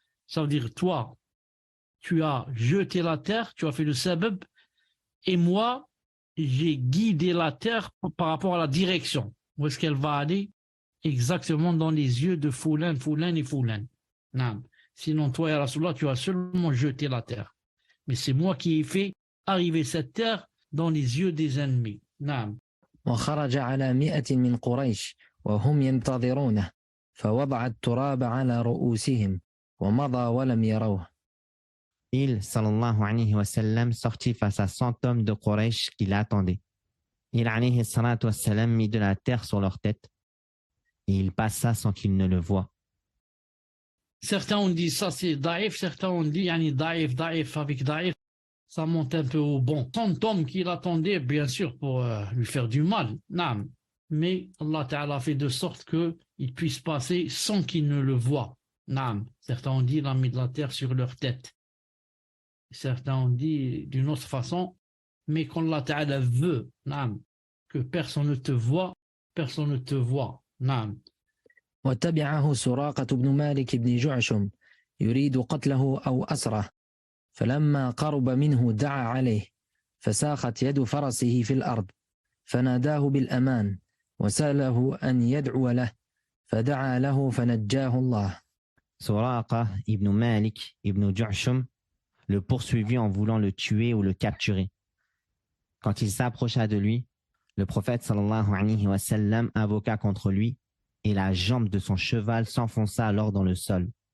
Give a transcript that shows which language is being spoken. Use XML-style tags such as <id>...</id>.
<fr>Ça veut dire, toi, tu as jeté la terre, tu as fait le sabab, et moi, j'ai guidé la terre par rapport à la direction. Où est-ce qu'elle va aller? Exactement dans les yeux de Foulan et Foulan. Sinon, toi, ya Rasulallah, tu as seulement jeté la terre. Mais c'est moi qui ai fait arriver cette terre dans les yeux des ennemis.</fr> <ar>وخرج على 100 من قريش وهم ينتظرونه فوضع التراب على رؤوسهم ومضى ولم يروه.</ar> <fr>Il, sallallahu alayhi wa sallam, sortit face à 100 hommes de Quraysh qui l'attendaient. Il, alayhi salatu wa sallam, mit de la terre sur leur tête et il passa sans qu'ils ne le voient. Certains ont dit ça c'est daïf, certains ont dit yani daïf avec daïf, ça monte un peu au bon. Tant d'hommes qui l'attendaient, bien sûr, pour lui faire du mal. Naam. Mais Allah Ta'ala fait de sorte qu'il puisse passer sans qu'il ne le voie. Naam. Certains ont dit il a mis de la terre sur leur tête. Certains ont dit d'une autre façon, mais quand Allah Ta'ala veut, naam, que personne ne te voit, personne ne te voit.</fr> <ar>Naam. وتبعه سراقة بن مالك بن جعشم يريد قتله أو أسره، فلما قرب منه دعا عليه، فساخت يد فرسه في الأرض، فناداه بالأمان وسأله أن يدعو له، فدعا له فنجاه الله.</ar> <fr>Suraqa ibn Malik ibn Ju'shum le poursuivit en voulant le tuer ou le capturer. Quand il s'approcha de lui, le prophète sallallahu alayhi wa sallam invoqua contre lui et la jambe de son cheval s'enfonça alors dans le sol.</fr>